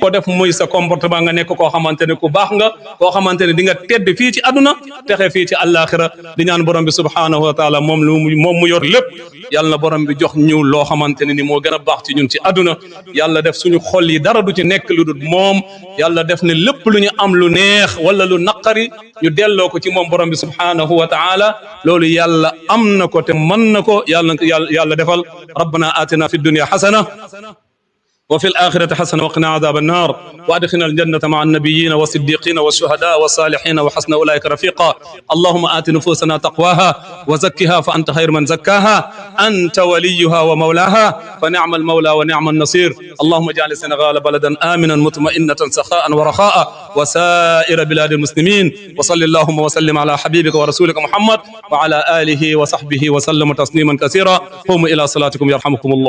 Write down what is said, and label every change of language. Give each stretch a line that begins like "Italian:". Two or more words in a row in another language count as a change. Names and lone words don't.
Wolof: def muy sa comportement nga nekk koo xamante ne ku baax nga koo xamante ne di nga tedd fii ci àdduna texe fii ci àllaaxira di ñaan borom bi
Arabic: سبحانه وتعالى
Wolof: moom mu yor lépp yàlla na borom bi jox ñu loo xamante ne ni moo gën a baax ci ñun ci àdduna yàlla def suñu xol yi dara du ci nekk lu dul moom yàlla def ne lépp lu ñu am lu neex wala lu naqari ñu delloo ko ci moom borom bi
Arabic: سبحانه وتعالى
Wolof: loolu yàlla am na ko te mën na ko yàlla defal
Arabic: ربنا آتنا في الدنيا حسنة وفي الآخرة حسنة وقنا عذاب النار وأدخلنا الجنة مع النبيين والصديقين والشهداء والصالحين وحسن أولئك رفيقا اللهم آت نفوسنا تقواها وزكها فأنت خير من زكاها أنت وليها ومولاها فنعم المولى ونعم النصير اللهم اجعل السنغال بلدا آمنا مطمئنة سخاء ورخاء وسائر بلاد المسلمين وصل اللهم وسلم على حبيبك ورسولك محمد وعلى آله وصحبه وسلم تسليما كثيرا قوموا إلى صلاتكم يرحمكم الله